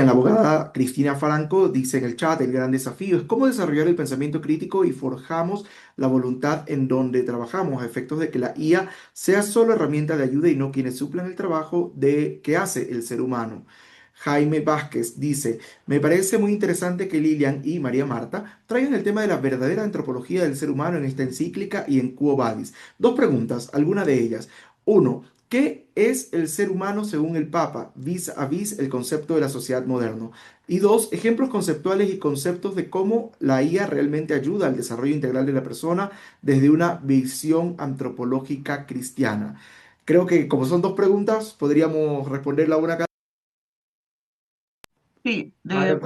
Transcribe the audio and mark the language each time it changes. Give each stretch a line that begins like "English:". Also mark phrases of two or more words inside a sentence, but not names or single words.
Spanish: La abogada Cristina Franco dice en el chat, el gran desafío es cómo desarrollar el pensamiento crítico y forjamos la voluntad en donde trabajamos, a efectos de que la IA sea solo herramienta de ayuda y no quienes suplan el trabajo de que hace el ser humano. Jaime Vázquez dice, me parece muy interesante que Lilian y María Marta traigan el tema de la verdadera antropología del ser humano en esta encíclica y en Quo Vadis. Dos preguntas, alguna de ellas. Uno, ¿qué es el ser humano según el Papa,
French: vis a vis
Spanish: el concepto de la sociedad moderna? Y dos, ejemplos conceptuales y conceptos de cómo la IA realmente ayuda al desarrollo integral de la persona desde una visión antropológica cristiana. Creo que como son dos preguntas, podríamos responderla una cada Sí, desde el